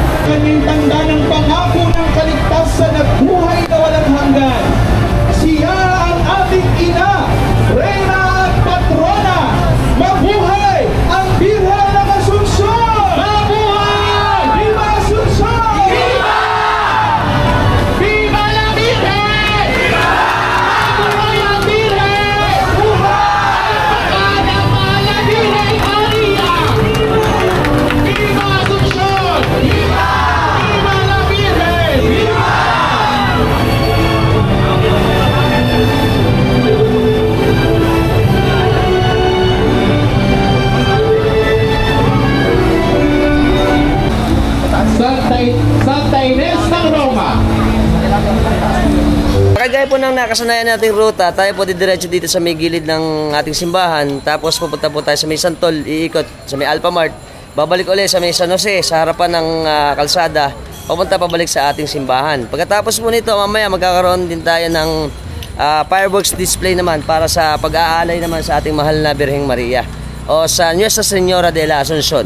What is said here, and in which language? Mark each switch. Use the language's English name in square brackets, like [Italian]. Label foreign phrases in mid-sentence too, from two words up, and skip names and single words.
[Filipino] kanyang tanda ng pangako ng kaligtasan at buhay na walang hanggan. Siya ang ating ina, Reyna at Patrona. Mabuhay ang Birhen ng Asunsyon! Mabuhay! [Spanish] Viva Asunsyon! Viva! Viva la Virgen! Viva! [Filipino] Mabuhay ang Birhen! Mabuhay! Ang mahal na Birhen Maria! [Spanish] Viva Asunsyon! Viva! Viva la Virgen! Viva! Santa Ines [Filipino] ng Roma. Kagaya po ng nakasanayan nating ruta, tayo po didiretso dito sa may gilid ng ating simbahan. Tapos pupunta po tayo sa may Santol, iikot sa may Alphamart. Babalik ulit sa may San Jose, sa harapan ng kalsada. Pupunta pabalik sa ating simbahan. Pagkatapos po nito, mamaya magkakaroon din tayo ng [English] fireworks display [Filipino] naman para sa pag-aalay naman sa ating mahal na Birheng Maria o sa Nuestra Señora de la Asuncion.